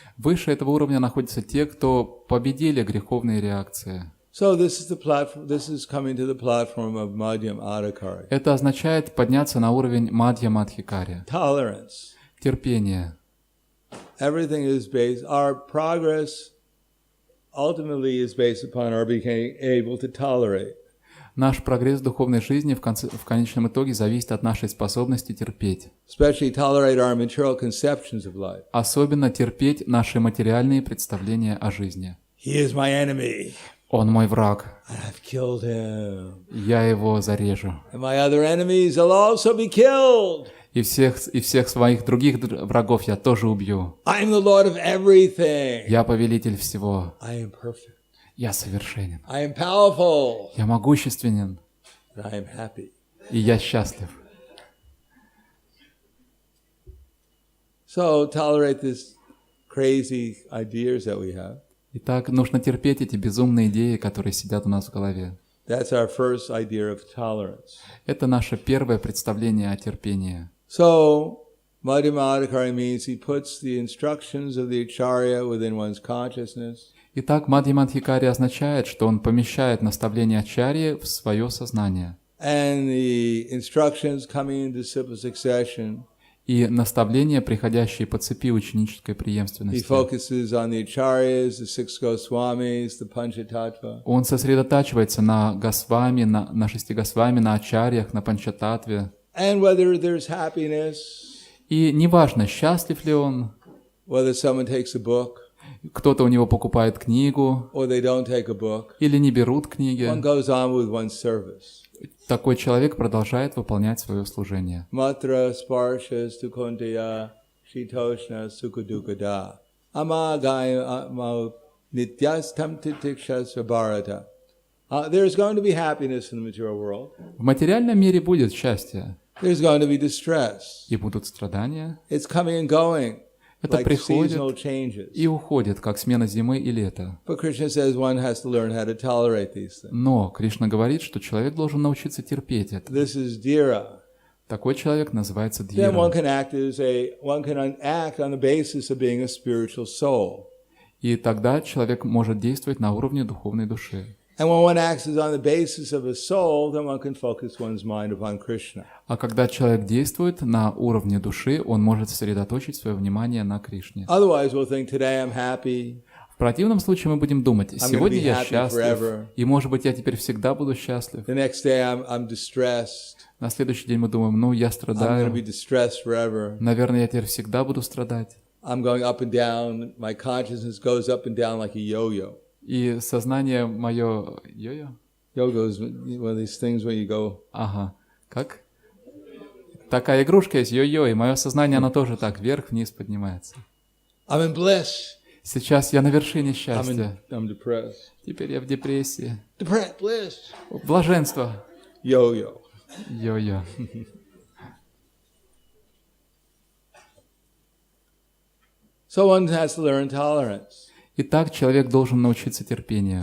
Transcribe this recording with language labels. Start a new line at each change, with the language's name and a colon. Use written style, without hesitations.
Russian: выше этого уровня находятся те, кто победили греховные реакции.
English: So this is the platform. This is coming to the platform of Madhyam Adhikari.
Russian: Это означает подняться на уровень Мадья-Мадхикари.
English: Tolerance.
Russian: Терпение.
English: Everything is based. Our progress ultimately is based upon our being able to tolerate.
Russian: Наш прогресс в духовной жизни в конечном итоге зависит от нашей способности терпеть.
English: Especially tolerate our material conceptions of life.
Russian: Особенно терпеть наши материальные представления о жизни.
English: He is my enemy.
Russian: Он мой враг.
English: I've killed him.
Russian: Я его зарежу.
English: And my other enemies will also be killed.
Russian: И всех своих других врагов я тоже убью.
English: I am the Lord of everything.
Russian: Я повелитель всего.
English: I am perfect.
Russian: Я совершенен.
English: I am powerful.
Russian: Я могущественен.
English: And I am happy.
Russian: И я счастлив.
English: So tolerate this crazy ideas that we have.
Russian: Итак, нужно терпеть эти безумные идеи, которые сидят у нас в голове.
English: That's our first idea of tolerance.
Russian: Это наше первое представление о терпении.
English: So, Madhyamadikari means he puts the instructions of the Acharya within one's consciousness.
Russian: Итак, Мадхьямадхикари означает, что он помещает наставления Ачарьи в свое сознание.
English: And the instructions coming in disciple succession.
Russian: И наставления, приходящие по цепи ученической
English: He
Russian: преемственности.
English: focuses on the Acharyas, the six Goswamis, the Panchatattva.
Russian: Он сосредотачивается на Госвами, на шести Госвами, на Ачарьях, на Панчататтве.
English: And whether there's happiness,
Russian: И неважно, счастлив ли он,
English: whether someone takes a book,
Russian: кто-то у него покупает книгу,
English: or they don't take a book,
Russian: или не берут книги,
English: one goes on with one's service.
Russian: такой человек продолжает выполнять свое служение.
Sanskrit: Matra sparshas tukunteya shitoshna sukadukada amagaya nityastam titikshas bharata.
English: There's going to be happiness in the material world.
Russian: В материальном мире будет счастье,
English: There's going to be distress.
Russian: и будут страдания.
English: It's coming and going,
Russian: Это
English: like
Russian: приходит
English: seasonal changes.
Russian: и уходит, как смена зимы и лета.
English: But Krishna says one has to learn how to tolerate these things.
Russian: Но Кришна говорит, что человек должен научиться терпеть это.
English: This is dhira.
Russian: Такой человек называется
English: Then one
Russian: дхира.
English: can act on the basis of being a spiritual soul.
Russian: И тогда человек может действовать на уровне духовной души.
English: And when one acts on the basis of a soul, then one can focus one's mind upon Krishna.
Russian: А когда человек действует на уровне души, он может сосредоточить свое внимание на Кришне.
English: Otherwise, we'll think, today I'm happy,
Russian: В противном случае мы будем думать,
English: gonna
Russian: сегодня
English: be
Russian: я
English: happy
Russian: счастлив,
English: forever.
Russian: и может быть я теперь всегда буду счастлив.
English: the next day I'm distressed,
Russian: На следующий день мы думаем, ну я
English: I'm going to be
Russian: страдаю,
English: distressed forever.
Russian: наверное, я теперь всегда буду страдать.
English: I'm going up and down, my consciousness goes up and down like a yo-yo.
Russian: И сознание мое... Йо-йо?
English: Yoga is one of these things where you go,
Russian: Ага. Как? Такая игрушка есть, йо-йо, и мое сознание, оно тоже так вверх-вниз поднимается.
English: I'm in bliss,
Russian: Сейчас я на вершине счастья.
English: I'm depressed.
Russian: Теперь я в депрессии.
English: Depressed, bliss,
Russian: Блаженство.
English: yo-yo.
Russian: Йо-йо.
English: So one has to learn tolerance.
Russian: Итак, человек должен научиться терпению.